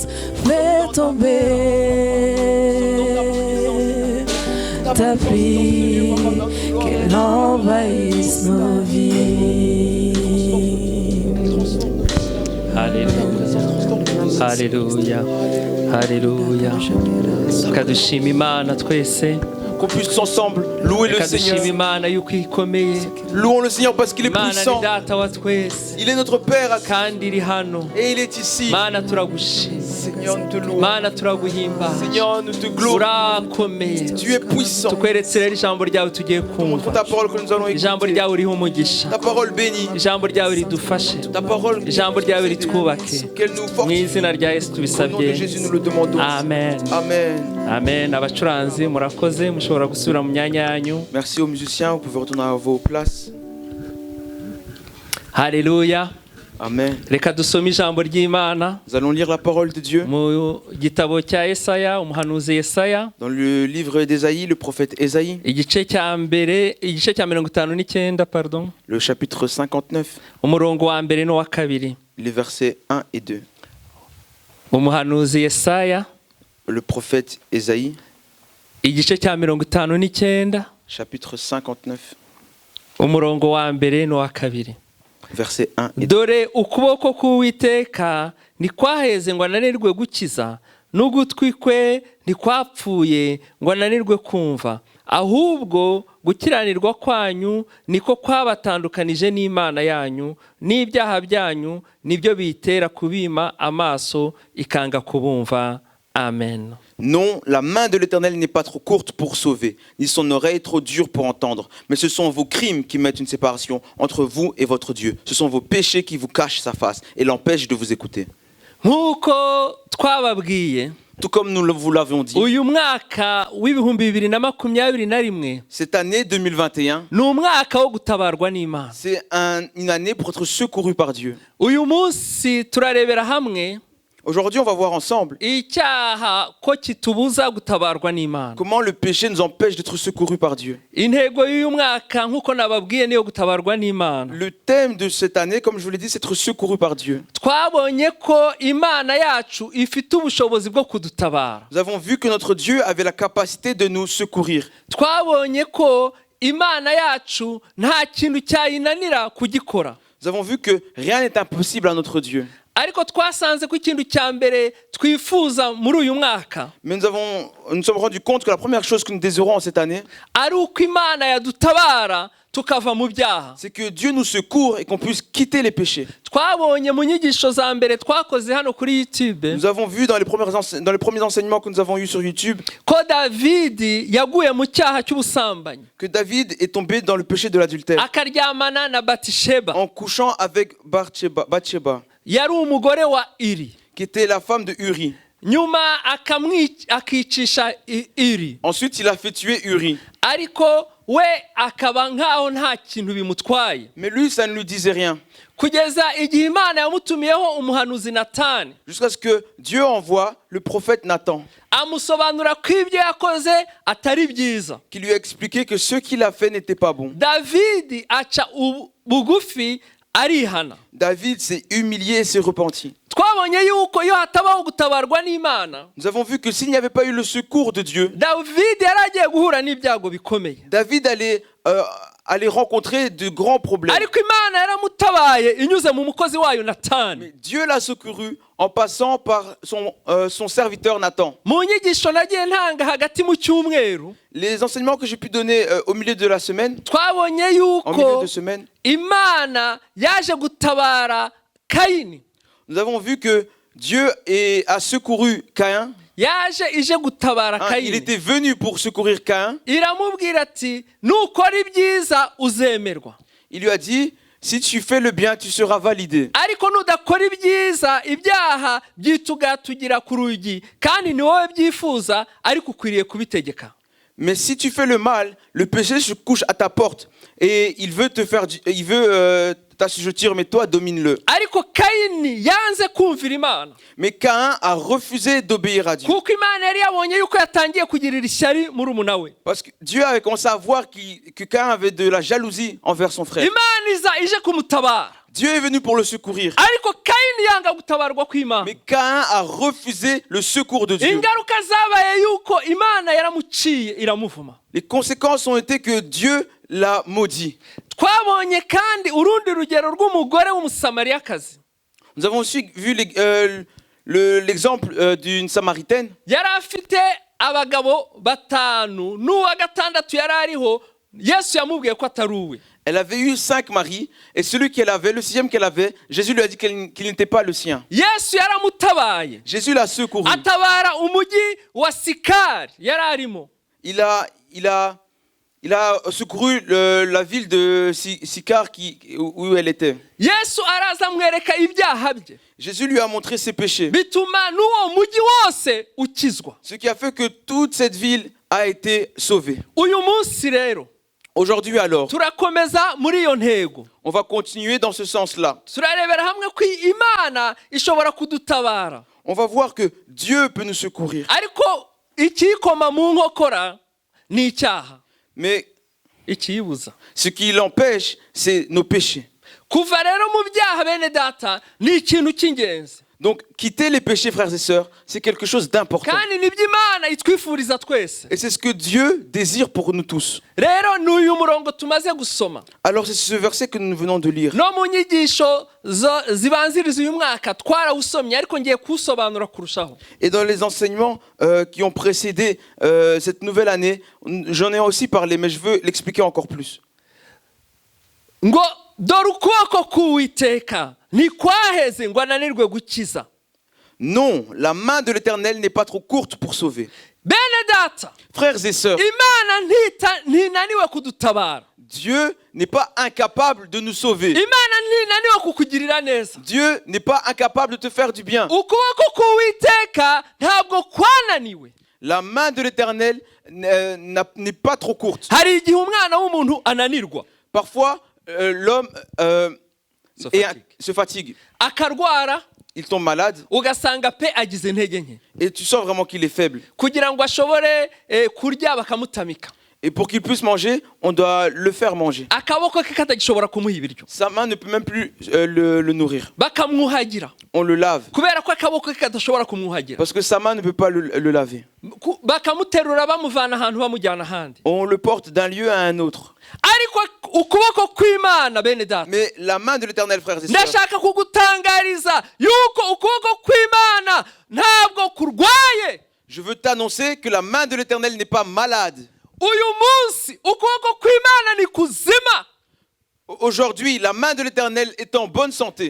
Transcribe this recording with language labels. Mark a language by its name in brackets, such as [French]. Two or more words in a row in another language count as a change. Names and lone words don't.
[French] Fais tomber ta pluie, qu'elle envahisse nos vies. Alléluia, Alléluia, Alléluia. [Kinyarwanda] Kadushima Imana twese. [French] Qu'on puisse ensemble Louez le [Kinyarwanda] reka dushime [French] Seigneur. [Kinyarwanda] imana yuko ikomeye. [French] Louons le Seigneur parce qu'il est [Kinyarwanda] Imana [French] puissant. [Kinyarwanda] ni data wa twese [French] Il est notre Père [Kinyarwanda] kandi iri hano. [French] et il est ici. [Kinyarwanda] Mana turagushima, [French] Seigneur, nous te louons. [Kinyarwanda] Mana turaguhimbaza, [French] Seigneur, nous te glorifions. [Kinyarwanda] urakomeye. [French] Tu es puissant. [Kinyarwanda] Tukweretse rero ijambo ryawe tugiye [French] Montre [Kinyarwanda] kumva. [French] ta parole que nous allons [Kinyarwanda] Ijambo [French] écouter. [Kinyarwanda] ryawe riha umugisha, [French] Ta parole bénie. [Kinyarwanda] ijambo ryawe ridufashe, [French] Ta parole [Kinyarwanda] ijambo ryawe ritwubake. [French] qu'elle nous [Kinyarwanda] Mu [French] fortifie. [Kinyarwanda] izina rya Yesu [French] Au nom de [Kinyarwanda] tubisabye, [French] Jésus, nous le demandons. [Kinyarwanda] amen. [French] Amen. Amen. [Kinyarwanda] Abacuranzi murakoze, mushobora gusubira mu myanya yanyu. [French] Merci aux musiciens. Vous pouvez retourner à vos places. [Kinyarwanda] Haleluya. Amen. Reka dusome ijambo ry'Imana [French] Nous allons lire la parole de Dieu [Kinyarwanda] mu gitabo cya Yesaya, umuhanuzi Yesaya, [French] dans le livre d'Ésaïe, le prophète Ésaïe, [Kinyarwanda] igice cya 59, [French] pardon, le chapitre 59, [Kinyarwanda] umurongo wa mbere n'uwa kabiri. [French] les versets 1 et 2. [Kinyarwanda] Umuhanuzi Yesaya, [French] Le prophète Ésaïe, [Kinyarwanda] igice cya 59, [French] chapitre 59, [Kinyarwanda] umurongo wa mbere n'uwa kabiri. [French] versets 1 et 2. [Kinyarwanda] Dore ukuboko k'Uwiteka ntikwaheze ngo ananirwe gukiza, n'ugutwi kwe ntikwapfuye ngo ananirwe kumva, ahubwo gukiranirwa kwanyu niko kwabatandukanije n'Imana yanyu, n'ibyaha byanyu nibyo bitera kubima amaso ikanga kubumva. Amen. [French] Non, la main de l'Éternel n'est pas trop courte pour sauver, ni son oreille trop dure pour entendre. Mais ce sont vos crimes qui mettent une séparation entre vous et votre Dieu. Ce sont vos péchés qui vous cachent sa face et l'empêchent de vous écouter. [Kinyarwanda] Nk'uko twababwiye, [French] Tout comme nous vous l'avions dit, [Kinyarwanda] uyu mwaka w'ibihumbi 2021 [French] cette année 2021, [Kinyarwanda] ni umwaka wo gutabarwa n'Imana. [French] c'est une année pour être secouru par Dieu. [Kinyarwanda] Uyu munsi turarebera hamwe [French] Aujourd'hui, on va voir ensemble [Kinyarwanda] icyaha ko kitubuza gutabarwa n'Imana. [French] comment le péché nous empêche d'être secourus par Dieu. [Kinyarwanda] Intego y'uyu mwaka nk'uko nababwiye niyo gutabarwa n'Imana. [French] Le thème de cette année, comme je vous l'ai dit, c'est être secouru par Dieu. [Kinyarwanda] Twabonye ko Imana yacu ifite ubushobozi bwo kudutabara. [French] Nous avons vu que notre Dieu avait la capacité de nous secourir. [Kinyarwanda] Twabonye ko Imana yacu nta kintu cyayinanira kugikora. [French] Nous avons vu que rien n'est impossible à notre Dieu. [Kinyarwanda] Ariko twasanze ko ikintu cya mbere twifuza muri uyu mwaka [French] Mais nous nous sommes rendus compte que la première chose que nous désirons en cette année, [Kinyarwanda] ari uko Imana yadutabara tukava mu byaha. [French] c'est que Dieu nous secourt et qu'on puisse quitter les péchés. [Kinyarwanda] Twabonye mu nyigisho za mbere twakoze hano kuri YouTube [French] Nous avons vu dans les premiers enseignements que nous avons eus sur YouTube [Kinyarwanda] ko Davidi yaguye mu cyaha cy'ubusambanyi [French] que David est tombé dans le péché de l'adultère [Kinyarwanda] akaryamana na Batisheba, [French] en couchant avec Bathsheba, [Kinyarwanda] yari umugore wa Iri, [French] qui était la femme de Uri. [Kinyarwanda] nyuma akicisha Iri, [French] Ensuite, il a fait tuer Uri. [Kinyarwanda] ariko we akaba nkaho nta kintu bimutwaye, [French] Mais lui, ça ne lui disait rien. [Kinyarwanda] kugeza igihe Imana yamutumiyeho umuhanuzi Natani [French] Jusqu'à ce que Dieu envoie le prophète Nathan, [Kinyarwanda] amusobanura ko ibyo yakoze atari byiza. [French] qui lui a expliqué que ce qu'il a fait n'était pas bon. [Kinyarwanda] Davidi aca bugufi arihana. [French] David s'est humilié et s'est repenti. [Kinyarwanda] Twabonye yuko iyo hatabaho gutabarwa n'Imana, [French] Nous avons vu que s'il n'y avait pas eu le secours de Dieu, [Kinyarwanda] Davidi yari agiye guhura n'ibyago bikomeye. [French] David allait rencontrer de grands problèmes. [Kinyarwanda] Ariko Imana yaramutabaye inyuze mu mukozi wayo Natani. [French] Mais Dieu l'a secouru en passant par son serviteur Nathan. [Kinyarwanda] Mu nyigisho nagiye ntanga hagati mu cyumweru, [French] Les enseignements que j'ai pu donner au milieu de la semaine, [Kinyarwanda] twabonye [French] en milieu [Kinyarwanda] yuko [French] de semaine, [Kinyarwanda] Imana yaje gutabara Kayini. [French] nous avons vu que Dieu a secouru Caïn. [Kinyarwanda] Yaje ije gutabara [French] Il [Kinyarwanda] Kayini. [French] était venu pour secourir Caïn. [Kinyarwanda] Iramubwira ati nukora ibyiza uzemerwa, [French] Il lui a dit, si tu fais le bien, tu seras validé. [Kinyarwanda] ariko nudakora ibyiza ibyaha byitugatugira ku rugi, kandi ni wowe byifuza ariko ukwiriye kubitegeka. [French] Mais si tu fais le mal, le péché se couche à ta porte et il veut t'assujettir, mais toi domine-le. [Kinyarwanda] Ariko Kayini yanze kumvira Imana, [French] Mais Caïn a refusé d'obéir à Dieu. [Kinyarwanda] kuko Imana yari yabonye yuko yatangiye kugirira ishyari murumuna we. [French] Parce que Dieu avait commencé à voir que Caïn avait de la jalousie envers son frère. [Kinyarwanda] Imana iza ije kumutabara, [French] Dieu est venu pour le secourir. [Kinyarwanda] ariko Kayini yanga gutabarwa kw'Imana. [French] Mais Caïn a refusé le secours de Dieu. [Kinyarwanda] Ingaruka zabaye yuko Imana yaramuciye iramuvuma. [French] Les conséquences ont été que Dieu l'a maudit. [Kinyarwanda] Twabonye kandi urundi rugero rw'umugore w'umusamariyakazi. [French] Nous avons aussi vu l'exemple d'une Samaritaine. [Kinyarwanda] Yari afite abagabo batanu n'uwa gatandatu yari ariho Yesu yamubwiye ko atari uwe. [French] Elle avait eu 5 maris et celui qu'elle avait, le 6e qu'elle avait, Jésus lui a dit qu'il n'était pas le sien. [Kinyarwanda] Yesu yaramutabaye. [French] Jésus l'a secouru. [Kinyarwanda] Atabara umujyi wa Sikari yari arimo. [French] Il a secouru la ville de Sychar où elle était. [Kinyarwanda] Yesu araza amwereka ibyaha bye. [French] Jésus lui a montré ses péchés. [Kinyarwanda] Bituma n'uwo mujyi wose ukizwa. [French] Ce qui a fait que toute cette ville a été sauvée. [Kinyarwanda] Uyu munsi rero [French] Aujourd'hui alors, [Kinyarwanda] turakomeza muri iyo ntego. [French] on va continuer dans ce sens-là. [Kinyarwanda] Turarebera hamwe ko Imana ishobora kudutabara. [French] On va voir que Dieu peut nous secourir. [Kinyarwanda] Ariko ikikoma mu nkokora ni icyaha. [French] Mais [Kinyarwanda] Ikiyibuza. [French] ce qui l'empêche, c'est nos péchés. [Kinyarwanda] Kuva rero mu byaha bene data ni ikintu cy'ingenzi. [French] Donc, quitter les péchés, frères et sœurs, c'est quelque chose d'important. [Kinyarwanda] Kandi nibyo Imana itwifuriza twese. [French] Et c'est ce que Dieu désire pour nous tous. [Kinyarwanda] Rero n'uyu murongo tumaze gusoma. [French] Alors, c'est ce verset que nous venons de lire. [Kinyarwanda] No mu nyigisho zibanziriza uyu mwaka twarawusomye ariko ngiye kusobanura kurushaho. [French] Et dans les enseignements qui ont précédé cette nouvelle année, j'en ai aussi parlé, mais je veux l'expliquer encore plus. [Kinyarwanda] Ngo dore ukuboko k'Uwiteka ntikwaheze ngo ananirwe gukiza. [French] Non, la main de l'Éternel n'est pas trop courte pour sauver. [Kinyarwanda] Bene data, [French] Frères et sœurs, [Kinyarwanda] Imana ntinaniwe kudutabara. [French] Dieu n'est pas incapable de nous sauver. [Kinyarwanda] Imana ntinaniwe kukugirira neza. [French] Dieu n'est pas incapable de te faire du bien. [Kinyarwanda] Ukuboko k'Uwiteka ntabwo kwananiwe. [French] La main de l'Éternel n'est pas trop courte. [Kinyarwanda] Hari igihe umwana w'umuntu ananirwa. [French] Parfois, l'homme se fatigue. [Kinyarwanda] Akarwara. [French] Il tombe malade. [Kinyarwanda] Ugasanga pe agize intege nke. [French] Et tu sens vraiment qu'il est faible. [Kinyarwanda] Kugira ngo ashobore kurya bakamutamika. [French] Et pour qu'il puisse manger, on doit le faire manger. [Kinyarwanda] Akaboko ke katagishobora kumuha ibiryo. [French] Sa main ne peut même plus le nourrir. [Kinyarwanda] Bakamwuhagira. [French] On le lave. [Kinyarwanda] Kubera ko akaboko ke kadashobora kumwuhagira. [French] Parce que sa main ne peut pas le laver. [Kinyarwanda] Bakamuterura bamuvana ahantu bamujyana ahandi. [French] On le porte d'un lieu à un autre. [Kinyarwanda] Ariko ukuboko kw'Imana bene data. [French] Mais la main de l'Éternel, frères et sœurs, [Kinyarwanda] ndashaka kugutangariza yuko ukuboko kw'Imana ntabwo kurwaye. [French] je veux t'annoncer que la main de l'Éternel n'est pas malade. [Kinyarwanda] Uyu munsi ukuboko kw'Imana ni kuzima. [French] Aujourd'hui, la main de l'Éternel est en bonne santé.